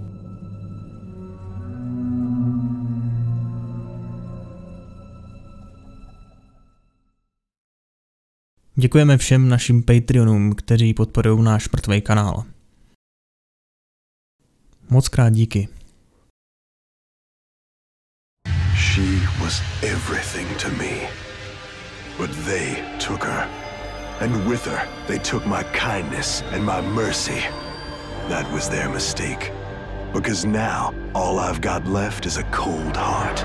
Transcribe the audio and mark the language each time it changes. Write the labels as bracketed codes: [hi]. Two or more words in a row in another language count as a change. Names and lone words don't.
[cs] Děkujeme všem našim Patreonům, kteří podporují náš mrtvej kanál. Mockrát díky. [en] She was everything to me, but they took her, and with her they took my kindness and my mercy. That was their mistake, because now all I've got left is a cold heart.